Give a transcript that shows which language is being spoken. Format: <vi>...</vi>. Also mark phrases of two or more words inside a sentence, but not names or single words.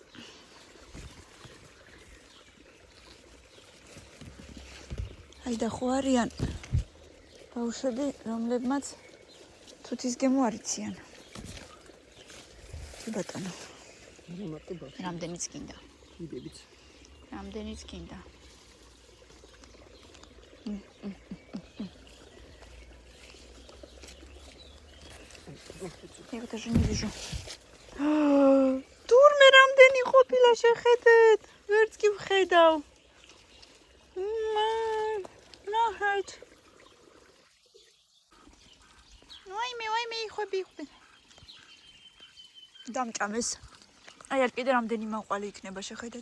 <ka>აი და ხო არიან ბავშვები, რომლებმაც თუთის გემო არ იციან. ბატონო. რამდენიც გინდა. იდებით. რამდენიც გინდა.</ka> <ru>Я даже не вижу.</ru> <ka>Турმე რამდენი ყოფილა შეხედეთ. ვერც კი ვხედავ. ნახეთ. ვაიმე, ხვები. დამჭამეს. აი არ კიდე რამდენი მაყვალი იქნება შეხედეთ.</ka>